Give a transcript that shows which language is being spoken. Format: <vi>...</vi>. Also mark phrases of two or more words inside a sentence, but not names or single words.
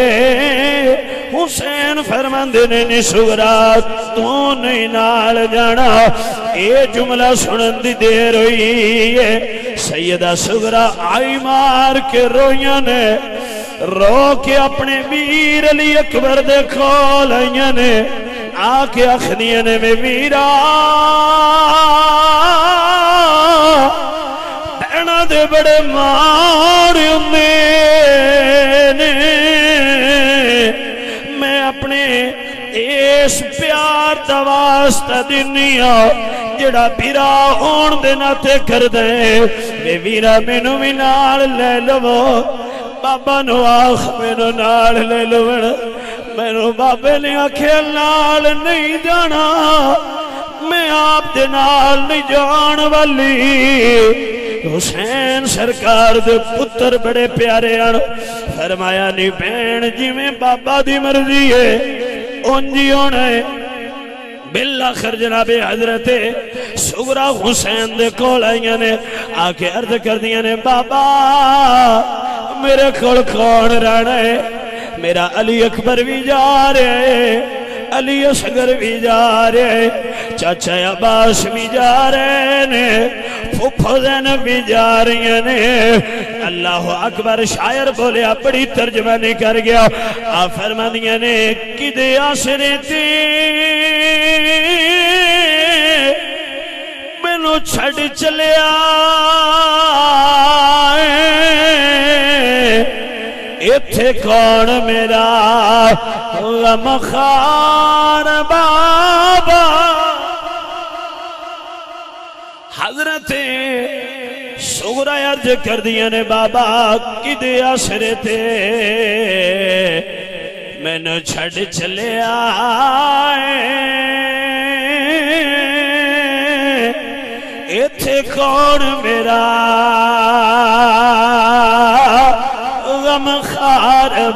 <pa>حسین فرماندے نے سغرا تو نہیں نال جانا اے جملہ سنن دی دیر ہوئی ہے سیدہ سغرا آئی مار کے رویاں نے رو کے اپنے ویر علی اکبر دیکھو لائیاں نے آکے اخنیاں نے میں ویرا بہنا دے بڑے مار میں اپنے اس پیار دا واسطہ دنیا جڑا پیرا ہون دے ناتے کر دے بے ویرا مینو بھی نال لے لو بابا نو آخ مینو نال لے لو مینو بابے نے آکھے نال نہیں جانا میں آپ دے نال نہیں جان والی حسین سرکار دے پتر بڑے پیارے آن فرمایا نہیں بین جی میں بابا دی مرضی ہے انجی ہونا ہے بالآخر جناب حضرت سغرا حسین دے کول آئیاں نے آکے عرض کر دیا نے بابا میرے کول کون رہنا ہے میرا علی اکبر بھی جا رہے علی اصغر بھی جا رہے چاچا عباس بھی جا رہے نے پھوپھو زینب بھی جا رہی ہیں</pa> <ar>اللہ اکبر</ar> <pa>شاعر بولے بڑی ترجمانی کر گیا آپ فرما دیا نے کدے آسرے تے مینو چھڑ چلیا ایتھے کون میرا غمخار بابا حضرت سغرا عرض کر دیا نے بابا کدے آسرے تے میں نے چھڑ چلے آئے ایتھے کون میرا غم خار</pa>